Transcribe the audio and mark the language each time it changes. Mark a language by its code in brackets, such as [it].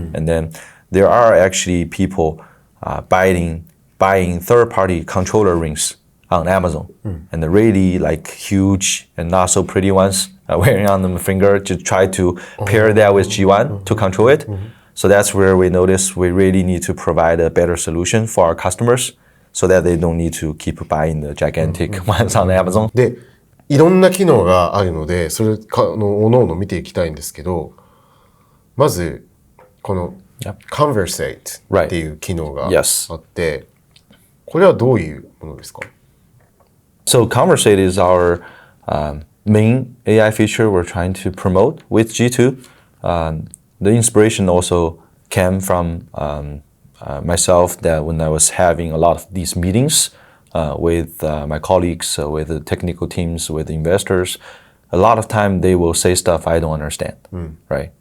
[en] And then there are actually people buying third-party controller rings on Amazon, and the really like huge and not so pretty ones wearing on the finger to try to pair that with G1 to control it. So that's where we notice we really need to provide a better solution for our customers so that they don't need to keep buying the gigantic ones on Amazon. [ja] で、いろんな機能があるので、それおのおの見ていきたいんですけど、まずこの Conversate っていう機能があって、これはどういうものですか？ [en] So Conversate is our main AI feature we're trying to promote with G2. The inspiration also came from myself that when I was having a lot of these meetings with my colleagues, with the technical teams, with investors, a lot of time they will say stuff I don't understand, right?